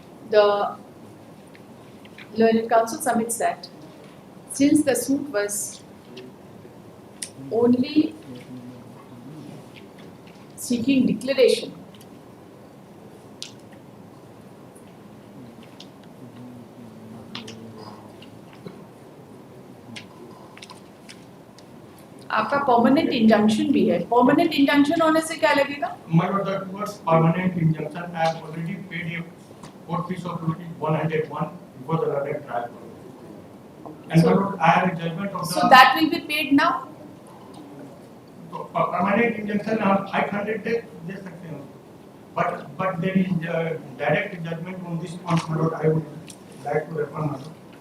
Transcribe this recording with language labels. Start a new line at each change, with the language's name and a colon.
English: The learned counsel submits that since the suit was only seeking declaration,
Hindi: आपका permanent injunction भी है। Permanent injunction होने से क्या लगेगा?
English: My lord, that was permanent injunction. I have already paid a court fees of ₹101 before the learned trial. And my lord, I have a judgment of the. So that will be paid now. Permanent injunction
Hindi: हम 500 दे सकते हैं,
English: but there is direct judgment on this point, my lord. I would like to refer, my lord.